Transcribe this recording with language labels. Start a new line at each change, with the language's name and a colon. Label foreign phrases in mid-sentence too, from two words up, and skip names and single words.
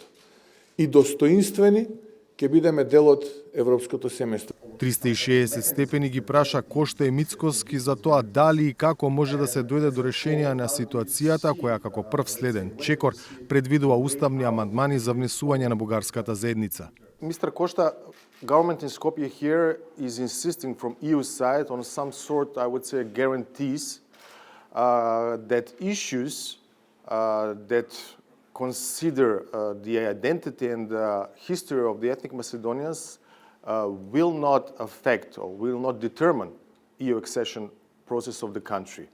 Macedonian: И достоинствени ќе бидеме дел од европското семејство. 360 степени ги праша Кошта и Мицкоски за тоа дали и како може да се дојде до решение на ситуацијата која како прв следен чекор предвидува уставни амандмани за внесување на бугарската заедница.
English: Mr. Costa, government in Skopje here is insisting from EU side on some sort, I would say, guarantees that issues that consider the identity and the history of the ethnic Macedonians will not affect or will not determine EU accession process of the country.